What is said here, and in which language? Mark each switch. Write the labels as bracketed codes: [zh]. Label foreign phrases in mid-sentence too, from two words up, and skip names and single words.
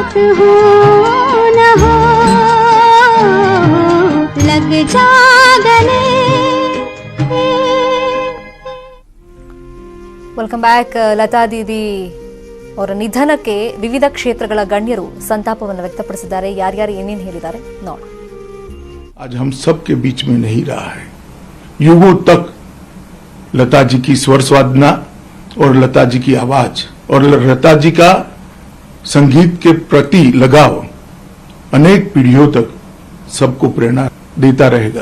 [hi] हो न हो लग जा गले। [en] welcome back. [kn] ಲತಾ ದೀದಿ ಅವರ ನಿಧನಕ್ಕೆ ವಿವಿಧ ಕ್ಷೇತ್ರಗಳ ಗಣ್ಯರು ಸಂತಾಪವನ್ನು ವ್ಯಕ್ತಪಡಿಸಿದ್ದಾರೆ. ಯಾರ್ಯಾರು ಏನೇನು ಹೇಳಿದ್ದಾರೆ ನೋಡೋಣ. [hi] आज हम सब के बीच में नहीं रहा है। युगों तक लता जी की स्वर साधना और लता जी की आवाज और लता जी का संगीत के प्रति लगाव अनेक पीढ़ियों तक सबको प्रेरणा देता रहेगा।